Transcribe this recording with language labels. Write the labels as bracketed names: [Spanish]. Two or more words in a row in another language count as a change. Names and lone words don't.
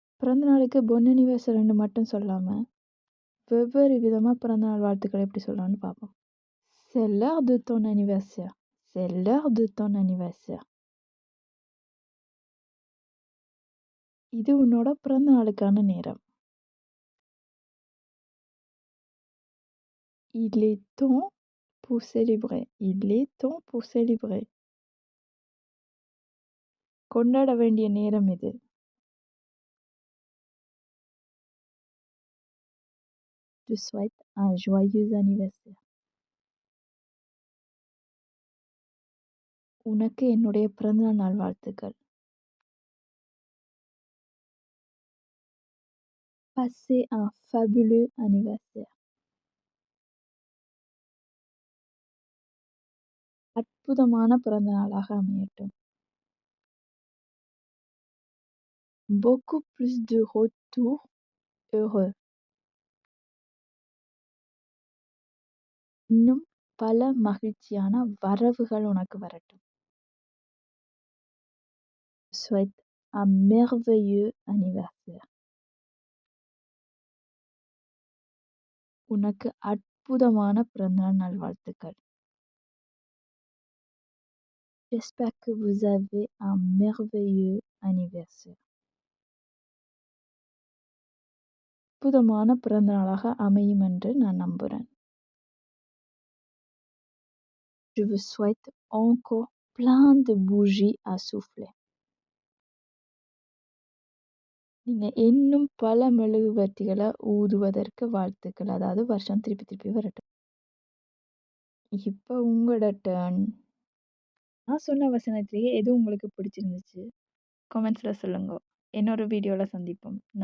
[Tamil] பிறந்த நாளுக்கு பொன் அனிவர்சரின்னு மட்டும் சொல்லாம, வெவ்வேறு விதமா பிறந்தநாள் வாழ்த்துக்கள் எப்படி சொல்லலாம்னு பார்ப்போம். [French] C'est l'heure de ton anniversaire. C'est l'heure de ton anniversaire. [Tamil] இது உன்னோட பிறந்த நாளுக்கான நேரம். [French] Il est temps pour célébrer. Il est temps pour célébrer. [Tamil] கொண்டாட வேண்டிய நேரம் இது. [French] Je souhaite un joyeux anniversaire. [Tamil] உனக்கு என்னுடைய பிறந்தநாள் நல்வாழ்த்துக்கள். [French] Passez un fabuleux anniversaire. [Tamil] அற்புதமான பிறந்த நாளாக அமையட்டும். [French] Beaucoup plus de retours heureux. [Tamil] இன்னும் பல மகிழ்ச்சியான வரவுகள் உனக்கு வரட்டும். [French] Souhaite un merveilleux anniversaire. [Tamil] உனக்கு அற்புதமான பிறந்தநாள் நல்வாழ்த்துக்கள். [French] J'espère que vous avez un merveilleux anniversaire. [Tamil] அற்புதமான பிறந்த நாளாக அமையும் என்று நான் நம்புறேன். [French] Je vous souhaite encore plein de bougies à souffler. [Tamil] நீங்க இன்னும் பல மெழுகுவர்த்திகளை ஊதுவதற்கு வாழ்த்துக்கள். அதாவது வருஷம் திருப்பி வரட்டும். இப்போ உங்களோட டர்ன். நான் சொன்ன வசனத்திலேயே எது உங்களுக்கு பிடிச்சிருந்துச்சு? கமெண்ட்ஸில் சொல்லுங்க. இன்னொரு வீடியோவில் சந்திப்போம்.